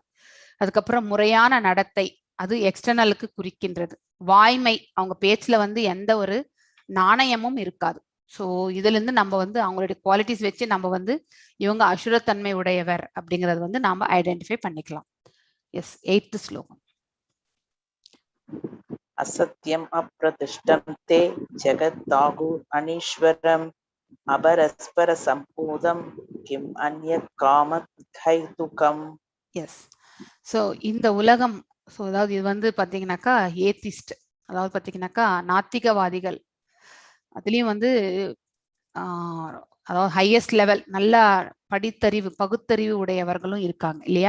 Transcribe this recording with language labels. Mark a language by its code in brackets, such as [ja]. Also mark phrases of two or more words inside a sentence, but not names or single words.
[ta] அதுக்கப்புறம் முறையான நடத்தை, அது எக்ஸ்டர்னலுக்கு குறிக்கின்றது. வாய்மை, அவங்க பேச்சுல வந்து எந்த ஒரு நாணயமும் இருக்காது. ஸோ இதுல இருந்து நம்ம வந்து அவங்களுடைய குவாலிட்டிஸ் வச்சு நம்ம வந்து இவங்க அசுரத்தன்மை உடையவர் அப்படிங்கறது வந்து நாம ஐடென்டிஃபை பண்ணிக்கலாம். எஸ், 8th ஸ்லோகம். [sa] असत्यम् अप्रतिष्ठं ते जगद्दाहु अनीश्वरम् अपरस्पर सम्पूतं किम् अन्यत् कामहैतुकम्. [en] yes, so [ta] இந்த உலகம், ஸோ அதாவது இது வந்து பாத்தீங்கன்னாக்கா ஏத்திஸ்ட், அதாவது பாத்தீங்கன்னாக்கா நாத்திகவாதிகள், அதுலயும் வந்து அதாவது [en] highest level [ta] நல்ல படித்தறிவு பகுத்தறிவு உடையவர்களும் இருக்காங்க இல்லையா.